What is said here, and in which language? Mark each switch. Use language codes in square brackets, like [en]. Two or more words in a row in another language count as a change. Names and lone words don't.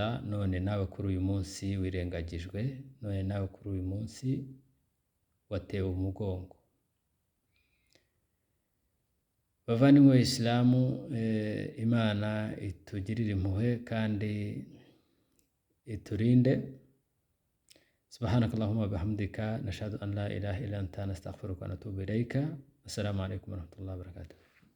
[rw] None nawe kuri uyu munsi wirengagijwe, none nawe kuri uyu munsi watewe umugongo. Bavandimwe b'Isilamu, Imana itugirire impuhwe kandi iturinde. [ar] سبحانك اللهم بحمدك نشهد أن لا إله إلا أنت نستغفرك ونتوب إليك. السلام عليكم ورحمة الله وبركاته.